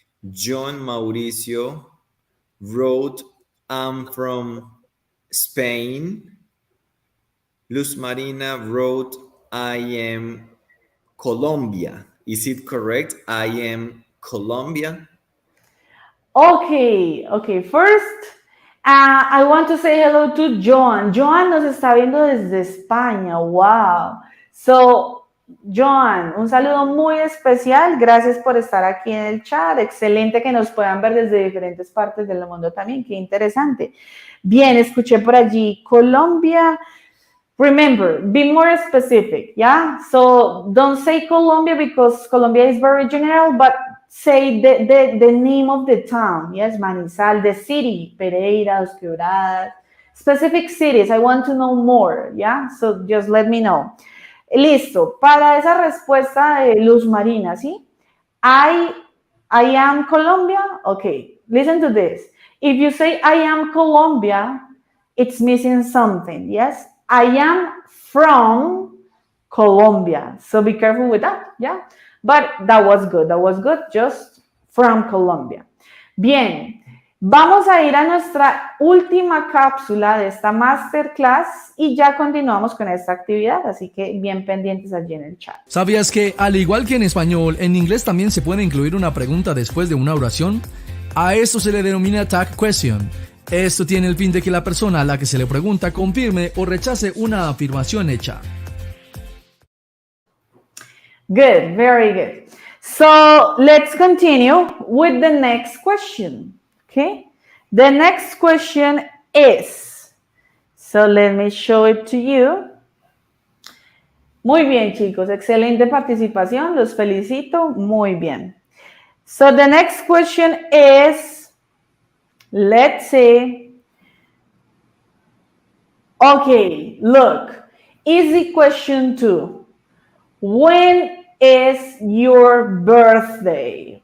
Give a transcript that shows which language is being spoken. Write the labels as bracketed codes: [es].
[en] John Mauricio wrote, I'm from Spain. Luz Marina wrote, I am Colombia. Is it correct? I am Colombia. Okay. First, I want to say hello to Joan. [es] Joan nos está viendo desde España. Wow. So, Joan, un saludo muy especial. Gracias por estar aquí en el chat. Excelente que nos puedan ver desde diferentes partes del mundo también. Qué interesante. Bien, escuché por allí Colombia. [en] Remember, be more specific, yeah? So don't say Colombia because Colombia is very general, but say the name of the town, yes? Manizal, the city, Pereira, Grados, specific cities. I want to know more, yeah? So just let me know. Listo. [es] Para esa respuesta de Luz Marina, ¿sí? [en] I am Colombia. Okay, listen to this. If you say I am Colombia, it's missing something, yes? I am from Colombia. So be careful with that, yeah? But that was good, just from Colombia. [es] Bien, vamos a ir a nuestra última cápsula de esta masterclass y ya continuamos con esta actividad, así que bien pendientes allí en el chat. ¿Sabías que, al igual que en español, en inglés también se puede incluir una pregunta después de una oración? A esto se le denomina tag question. Esto tiene el fin de que la persona a la que se le pregunta confirme o rechace una afirmación hecha. [en] Good, very good. So let's continue with the next question. Okay, the next question is, so let me show it to you. [es] Muy bien, chicos, excelente participación, los felicito, muy bien. [en] So the next question is, let's see. Okay, look, easy question 2. When is your birthday?